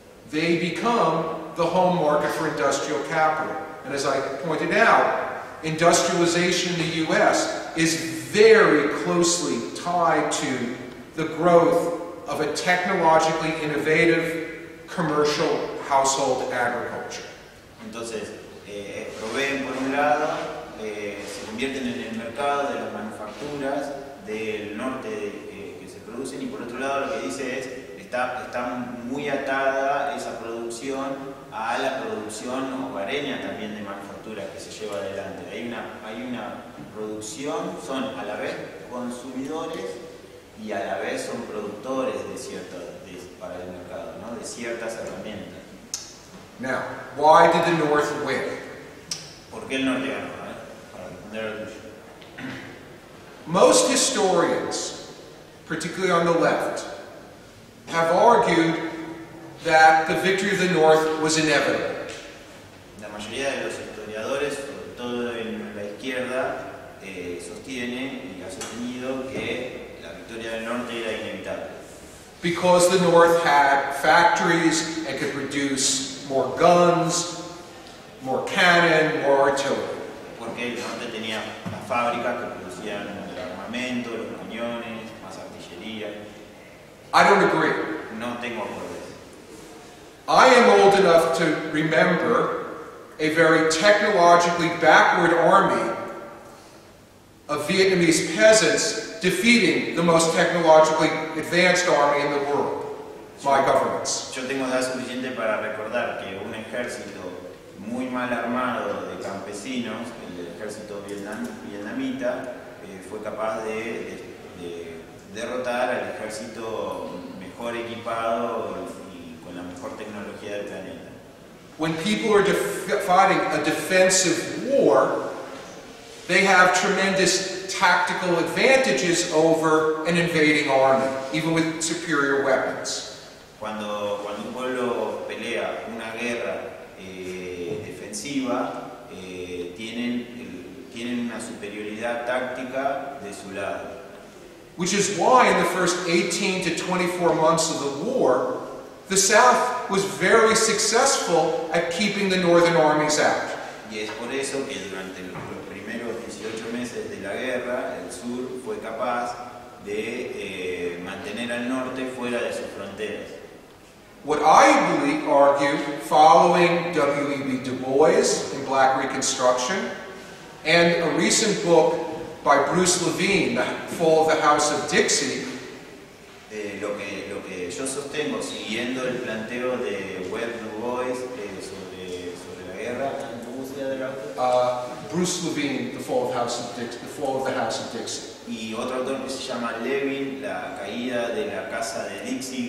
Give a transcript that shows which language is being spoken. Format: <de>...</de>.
<en>They become the home market for industrial capital. And as I pointed out, industrialization in the U.S. is very closely tied to the growth of a technologically innovative commercial household agriculture.</en> <es>Entonces, proveen por un lado, se convierten en el mercado de las manufacturas del norte que se producen, y por otro lado lo que dice es, está muy atada esa producción a la producción hogareña también de manufactura que se lleva adelante. Hay una producción, son a la vez consumidores y a la vez son productores para el mercado, ¿no? De ciertas herramientas.</es> <en>Now, why did the North win?</en> <es>¿Por qué el norte ganó? Para responder al tuyo.</es> <en>Most historians, particularly on the left, have argued that the victory of the North was inevitable.</en> <es>La mayoría de los historiadores, sobre todo en la izquierda, sostienen y ha sostenido que la victoria del norte era inevitable.</es> <en>Because the North had factories and could produce more guns, more cannon, more artillery.</en> <es>Porque el norte tenía las fábricas que producían el armamento, los cañones, más artillería.</es> <en>I don't agree.</en> <es>No tengo acuerdo.</es> <en>I am old enough to remember a very technologically backward army of Vietnamese peasants defeating the most technologically advanced army in the world, my governments.</en> <es>Yo tengo edad suficiente para recordar que un ejército muy mal armado de campesinos, el ejército vietnamita, fue capaz de derrotar al ejército mejor equipado y con la mejor tecnología del planeta.</es> <en>When people are fighting a defensive war, they have tremendous tactical advantages over an invading army, even with superior weapons.</en> <es>Cuando un pueblo pelea una guerra defensiva, tienen una superioridad táctica de su lado.</es> <en>Which is why in the first 18 to 24 months of the war, the South was very successful at keeping the Northern armies out.</en> <es>Y es por eso que durante los primeros 18 meses de la guerra, el sur fue capaz de mantener al norte fuera de sus fronteras.</es> <en>What I argue, following W.E.B. Du Bois in Black Reconstruction, and a recent book by Bruce Levine, The Fall of the House of Dixie.</en> <es>Lo que yo sostengo, siguiendo el planteo de Webb Du Bois sobre la guerra, ¿cómo se llama?</es> <en>Bruce Levine, The Fall of the House of Dixie.</en> <es>Y otro autor que se llama Levin, La caída de la casa de Dixie.</es>